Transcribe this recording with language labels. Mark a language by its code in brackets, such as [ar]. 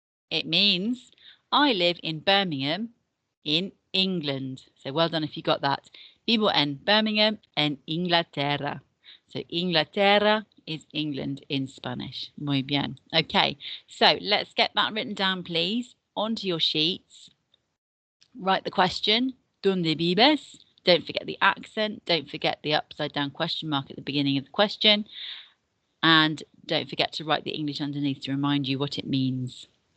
[en] It means I live in Birmingham in England. So well done if you got that. [es] Vivo en Birmingham en Inglaterra. [en] So Inglaterra is England in Spanish. [es] Muy bien. [en] Okay, so let's get that written down, please, onto your sheets. Write the question, [es] ¿Dónde vives? [en] Don't forget the accent. Don't forget the upside down question mark at the beginning of the question. And don't forget to write the English underneath to remind you what it means.